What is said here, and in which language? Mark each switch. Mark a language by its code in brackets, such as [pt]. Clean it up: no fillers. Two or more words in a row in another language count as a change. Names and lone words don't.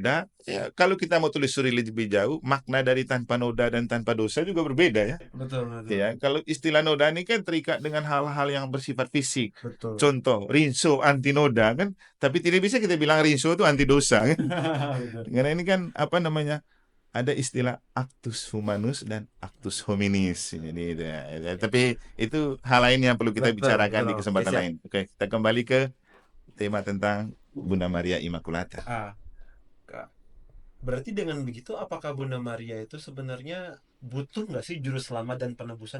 [id] noda, ya, kalau kita mau tulis suri lebih jauh, makna dari tanpa noda dan tanpa dosa juga berbeda ya. betul betul Ya, kalau istilah noda ini kan terikat dengan hal-hal yang bersifat fisik. betul. Contoh, rinso anti noda kan, tapi tidak bisa kita bilang rinso itu anti dosa kan. Betul. Karena ini kan apa namanya? Ada istilah [la] actus humanus dan actus hominis. [id] Jadi itu ya. Tapi itu hal lain yang perlu kita Betul bicarakan betul. di Oke, kesempatan siap. lain. Oke, kita kembali ke tema tentang Bunda Maria Immaculata. Ah, Kak. Berarti dengan begitu apakah Bunda Maria itu sebenarnya butuh nggak sih juru selamat dan penebusan?